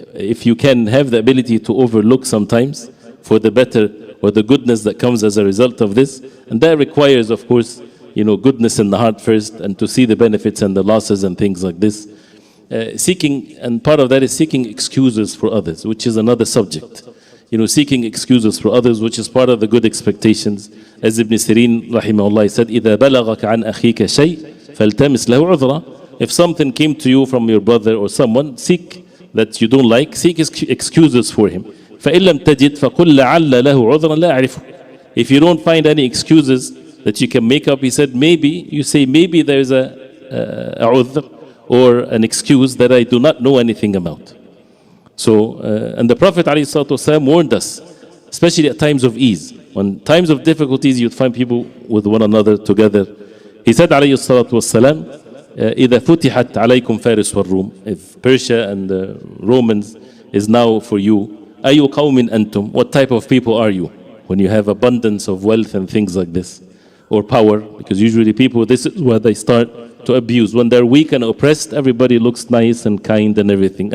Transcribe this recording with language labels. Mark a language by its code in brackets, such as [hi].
[en] If you can have the ability to overlook sometimes for the better or the goodness that comes as a result of this, and that requires, of course, goodness in the heart first, and to see the benefits and the losses and things like this. Seeking, and part of that is seeking excuses for others, which is another subject. Seeking excuses for others, which is part of the good expectations. As Ibn Sirin rahimahullah said, [ar] إِذَا بَلَغَكَ عَنْ أَخِيكَ شَيْءٍ فَالْتَمِسْ لَهُ عُذْرًا. [en] If something came to you from your brother or someone, seek that you don't like, seek excuses for him. [ar] فَإِن لَمْ تَجِدْ فَقُلْ لَعَلَّ لَهُ عُذْرًا لَا أَعْرِفُ. [en] If you don't find any excuses that you can make up, he said, you say maybe there's a udhr or an excuse that I do not know anything about. So, and the Prophet ﷺ warned us, especially at times of ease. When times of difficulties, you'd find people with one another together. He said, [ar] ﷺ, إِذَا فُتِحَتْ عَلَيْكُمْ فَارِسْ وَالرُّومِ. [en] If Persia and the Romans is now for you, [ar] أَيُّ قَوْمٍ أَنْتُمْ. [en] What type of people are you? When you have abundance of wealth and things like this, or power, because usually people, this is where they start to abuse. When they're weak and oppressed, everybody looks nice and kind and everything.